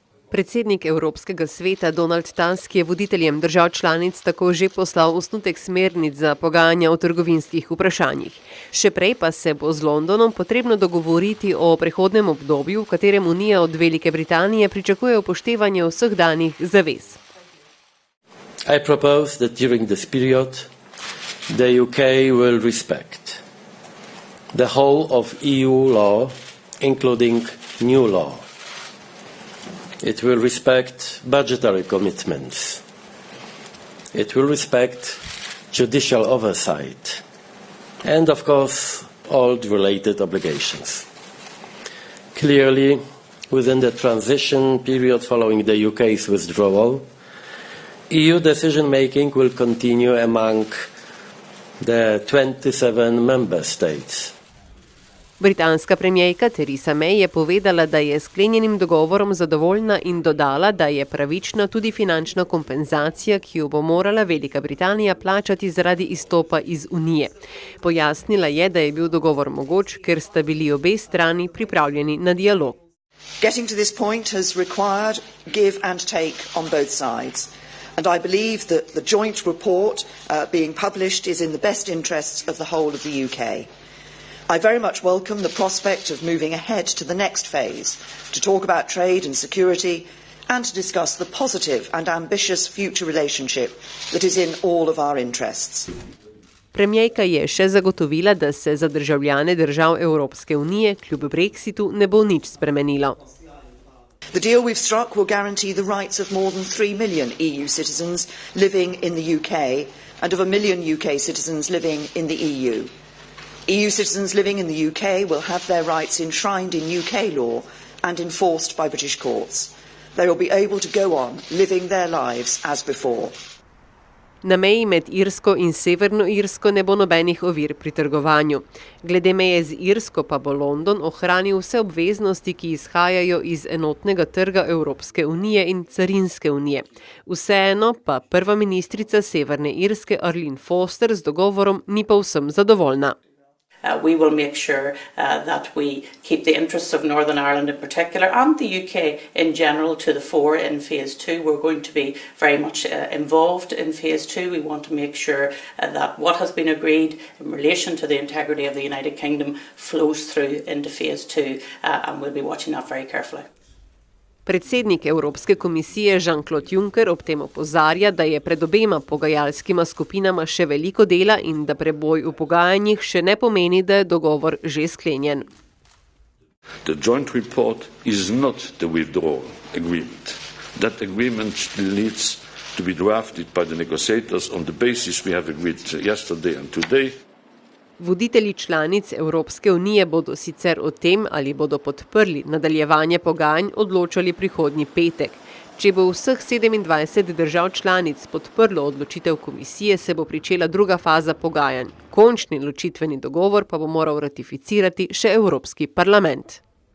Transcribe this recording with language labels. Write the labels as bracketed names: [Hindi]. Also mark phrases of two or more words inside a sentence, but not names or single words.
[Slovenian] Predsednik Evropskega sveta Donald Tusk je voditeljem držav članic tako že poslal osnutek smernic za pogajanja o trgovinskih vprašanjih. Še prej pa se bo z Londonom potrebno dogovoriti o prehodnem obdobju, v katerem Unija od Velike Britanije pričakuje upoštevanje vseh danih zavez. [English] I propose that during this period the UK will respect the whole of EU law, including new law. It will respect budgetary commitments. It will respect judicial oversight and, of course, all the related obligations. Clearly, within the transition period following the UK's withdrawal, EU decision-making will continue among the 27 member states. [Slovenian] Britanska premijerka Theresa May je povedala, da je sklenjenim dogovorom zadovoljna in dodala, da je pravična tudi finančna kompenzacija, ki jo bo morala Velika Britanija plačati zaradi izstopa iz Unije. Pojasnila je, da je bil dogovor mogoč, ker sta bili obe strani pripravljeni na dialog. [English] Getting to this point has required give and take on both sides. And I believe that the joint report being published is in the best interests of the whole of the UK. I very much welcome the prospect of moving ahead to the next phase, to talk about trade and security, and to discuss the positive and ambitious future relationship that is in all of our interests. [Slovenian] Premijerka je še zagotovila, da se za državljane držav Evropske unije kljub brexitu ne bo nič spremenilo. [English] The deal we've struck will guarantee the rights of more than 3 million EU citizens living in the UK and of 1 million UK citizens living in the EU. EU citizens living in the UK will have their rights enshrined in UK law and enforced by British courts. They will be able to go on living their lives as before. [Slovenian] Na meji med Irsko in Severno Irsko ne bo nobenih ovir pri trgovanju. Glede meje z Irsko pa bo London ohranil vse obveznosti, ki izhajajo iz enotnega trga Evropske unije in carinske unije. Vseeno pa prva ministrica Severne Irske Arlene Foster z dogovorom ni povsem zadovoljna. [English] We will make sure that we keep the interests of Northern Ireland in particular and the UK in general to the fore in phase 2. We're going to be very much involved in phase 2. We want to make sure that what has been agreed in relation to the integrity of the United Kingdom flows through into phase 2 and we'll be watching that very carefully. [Slovenian] Predsednik Evropske komisije Jean-Claude Juncker ob tem opozarja, da je pred obema pogajalskima skupinama še veliko dela in da preboj v pogajanjih še ne pomeni, da je dogovor že sklenjen. [English] The joint report is not the withdrawal agreement. That agreement still needs to be drafted by the negotiators on the basis we have agreed yesterday and today. [Slovenian] Voditelji članic Evropske unije bodo sicer o tem, ali bodo podprli nadaljevanje pogajanj, odločali prihodnji petek. Če bo vseh 27 držav članic podprlo odločitev komisije, se bo pričela druga faza pogajanj. Končni ločitveni dogovor pa bo moral ratificirati še Evropski parlament.